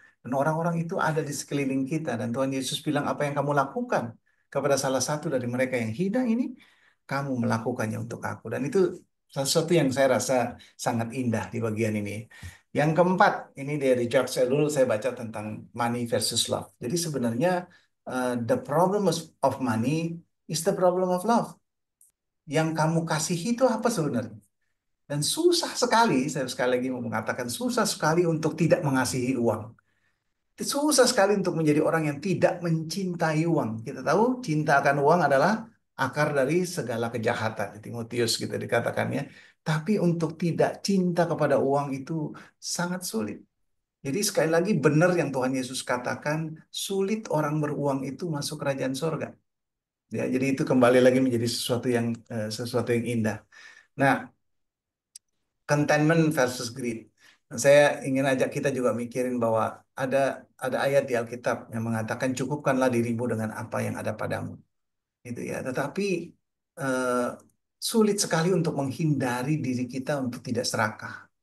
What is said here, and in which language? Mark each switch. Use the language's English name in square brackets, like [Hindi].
[Indonesian] Dan orang-orang itu ada di sekeliling kita. Dan Tuhan Yesus bilang, apa yang kamu lakukan kepada salah satu dari mereka yang hina ini, kamu melakukannya untuk aku. Dan itu sesuatu yang saya rasa sangat indah di bagian ini. Yang keempat, ini dari George Elul, saya baca tentang [English] money versus love. [Indonesian] Jadi sebenarnya [English] the problem of money is the problem of love. [Indonesian] Yang kamu kasih itu apa sebenarnya? Dan susah sekali, saya sekali lagi mau mengatakan, susah sekali untuk tidak mengasihi uang. Susah sekali untuk menjadi orang yang tidak mencintai uang. Kita tahu cinta akan uang adalah akar dari segala kejahatan. Di Timotius gitu dikatakannya. Tapi untuk tidak cinta kepada uang itu sangat sulit. Jadi sekali lagi benar yang Tuhan Yesus katakan, sulit orang beruang itu masuk kerajaan sorga. Ya, jadi itu kembali lagi menjadi sesuatu yang indah. [English] Nah, contentment versus greed. [Indonesian] Nah, saya ingin ajak kita juga mikirin bahwa ada ada ayat di Alkitab yang mengatakan cukupkanlah dirimu dengan apa yang ada padamu, gitu ya. Tetapi eh, sulit sekali untuk menghindari diri kita untuk tidak serakah.